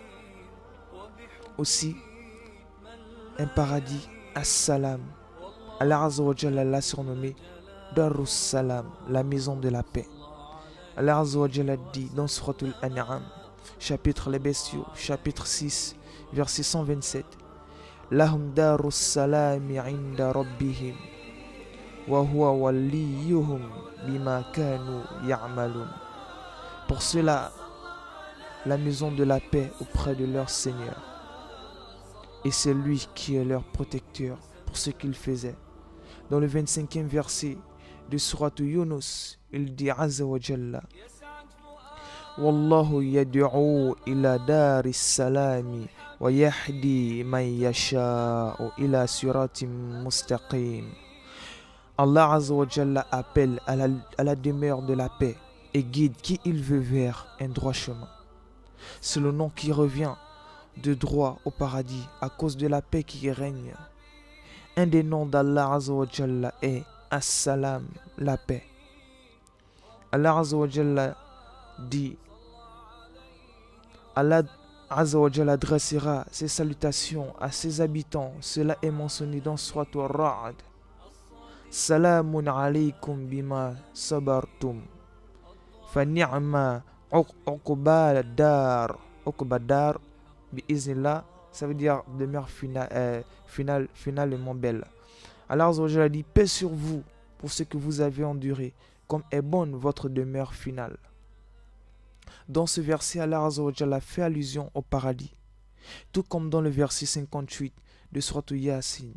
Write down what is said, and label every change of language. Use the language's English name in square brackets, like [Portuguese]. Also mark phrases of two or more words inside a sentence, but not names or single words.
[French] Aussi, un paradis, as-salam. [Arabic] الله عز وجل [French] l'a surnommé Darus Salam, la maison de la paix. [Arabic] الله عز وجل [French] dit dans Suratul An'am, chapitre Les Bestiaux, chapitre 6, verset 127, [Arabic] لهم دار السلام عند ربهم وهو وليهم بما كانوا يعملون. [French] Pour cela, la maison de la paix auprès de leur Seigneur. Et c'est lui qui est leur protecteur pour ce qu'ils faisaient. Dans le 25e verset de Surat Yunus, il dit [Arabic] عز وجل والله يدعو إلى دار السلام ويهدي من يشاء إلى صراط مستقيم. الله عز وجل [French] appelle à la demeure de la paix et guide qui il veut vers un droit chemin. C'est le nom qui revient de droit au paradis à cause de la paix qui règne. Un des noms d' [Arabic] الله عز وجل [French] est As-Salam, la paix. [Arabic] الله عز وجل [French] dit [Arabic] الله عز وجل [French] dressera ses salutations à ses habitants. Cela est mentionné dans Surat Ar-Ra'd. [Arabic] سلام عليكم بما صبرتم. فنعم عقبى الدار. عقبى الدار بإذن الله, [French] ça veut dire demeure finalement belle. [Arabic] الله عز وجل [French] dit paix sur vous pour ce que vous avez enduré, comme est bonne votre demeure finale. Dans ce verset, [Arabic] الله عز وجل [French] fait allusion au paradis, tout comme dans le verset 58 de Surat Yasin.